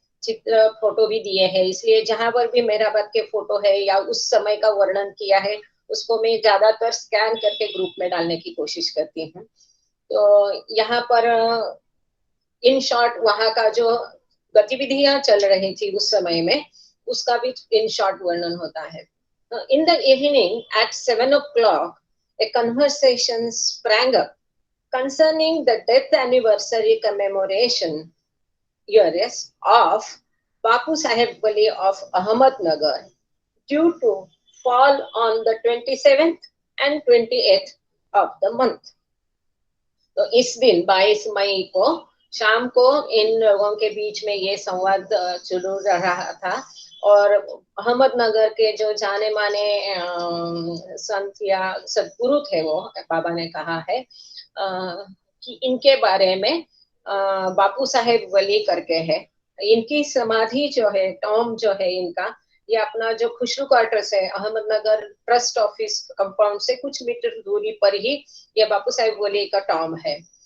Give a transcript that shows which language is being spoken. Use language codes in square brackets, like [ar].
[hi] चित्र फोटो भी दिए हैं, इसलिए जहां पर भी मेहराबाद के फोटो है या उस समय का वर्णन किया है उसको मैं ज्यादातर स्कैन करके ग्रुप में डालने की कोशिश करती हूँ। तो यहाँ पर इन शॉर्ट वहां का जो गतिविधियां चल रही थी उस समय में उसका भी इन शॉर्ट वर्णन होता है। [en] In the evening at 7 o'clock, a conversation sprang up concerning the death anniversary commemoration years of Bapu Saheb Wali of Ahmednagar, due to fall on the 27th and 28th of the month. [hi] तो इस दिन 22 मई को शाम को इन लोगों के बीच में ये संवाद शुरू रहा था और अहमदनगर के जो जाने माने संत या सदगुरु थे वो बाबा ने कहा है कि इनके बारे में बापू साहेब वली करके है, इनकी समाधि जो है, टॉम जो है इनका, ये अपना जो खुशरू क्वार्टर्स है अहमदनगर ट्रस्ट ऑफिस कंपाउंड से कुछ मीटर दूरी पर ही ये बापू साहेब वली का टॉम है।